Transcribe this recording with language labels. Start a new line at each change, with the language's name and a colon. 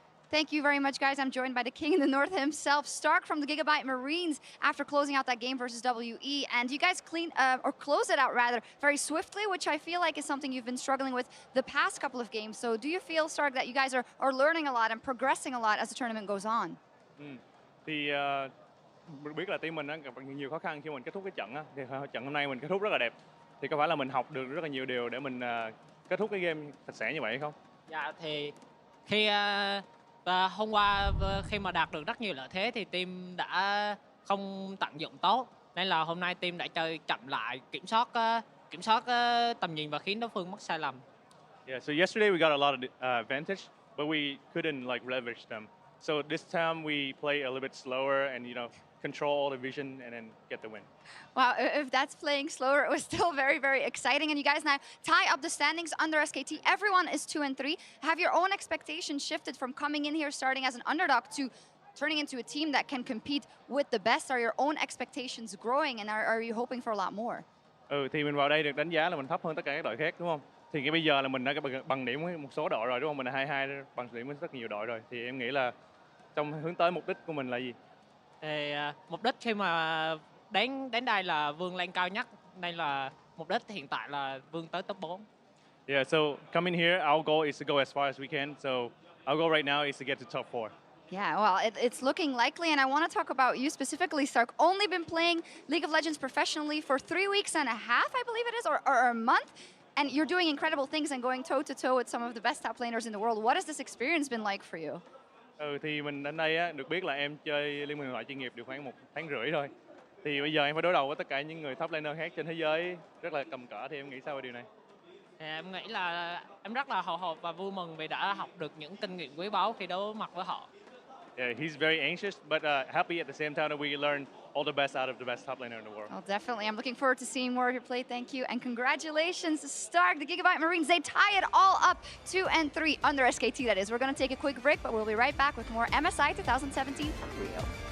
English: Thank you very much, guys. I'm joined by the King in the North himself, Stark from the Gigabyte Marines, after closing out that game versus WE. And you guys close it out rather very swiftly, which I feel like is something you've been struggling with the past couple of games. So do you feel, Stark, that you guys are learning a lot and progressing a lot as the tournament goes on?
Vietnamese: Thì mình biết là team mình gặp nhiều khó khăn khi mình kết thúc cái trận á. Thì trận hôm nay mình kết thúc rất là đẹp. Thì có phải là mình học được rất là nhiều điều để mình kết thúc cái game sạch sẽ như vậy hay không? Dạ thì khi hôm qua khi mà đạt được rất nhiều lợi thế thì team đã không tận dụng tốt, nên là hôm nay team đã chơi chậm lại, kiểm soát tầm nhìn và khiến đối phương mắc sai lầm.
English: Yeah, so yesterday we got a lot of advantage, but we couldn't like leverage them. So this time we play a little bit slower and control all the vision and then get the win. Wow, if that's playing slower, it was still very, very exciting. And you guys now tie up the standings under SKT. Everyone is 2-3. Have your own expectations shifted from coming in here starting as an underdog to turning into a team that can compete with the best? Are your own expectations growing, and are you hoping for a lot more?
Vietnamese: Thì mình vào đây được đánh giá là mình thấp hơn tất cả các đội khác đúng không? Thì cái bây giờ là mình đã bằng điểm với một số đội rồi đúng không? Mình là 22 bằng điểm với rất nhiều đội rồi. Thì em nghĩ là trong hướng tới mục đích của mình là gì? Thì mục đích khi mà đến đây là vươn lên cao nhất, nên là mục đích hiện tại là vươn tới top 4.
English: Yeah, so coming here, our goal is to go as far as we can. So our goal right now is to get to top 4. Yeah, well, it's looking likely, and I want to talk about you specifically, Stark. Only been playing League of Legends professionally for 3 weeks and a half, I believe it is, or a month, and you're doing incredible things and going toe-to-toe with some of the best top laners in the world. What has this experience been like for you?
Vietnamese: Thì mình đến đây á, được biết là em chơi Liên minh huyền thoại chuyên nghiệp được khoảng 1 tháng rưỡi thôi. Thì bây giờ em phải đối đầu với tất cả những người top laner khác trên thế giới rất là cầm cỡ, thì em nghĩ sao về điều này? Em nghĩ là em rất là hồi hộp và vui mừng vì đã học được những kinh nghiệm quý báu khi đối mặt với họ.
English: Yeah, he's very anxious, but happy at the same time that we learn all the best out of the best top laner in the world. Well, definitely. I'm looking forward to seeing more of your play. Thank you. And congratulations, Stark. The Gigabyte Marines, they tie it all up 2-3 under SKT, that is. We're going to take a quick break, but we'll be right back with more MSI 2017 from Rio.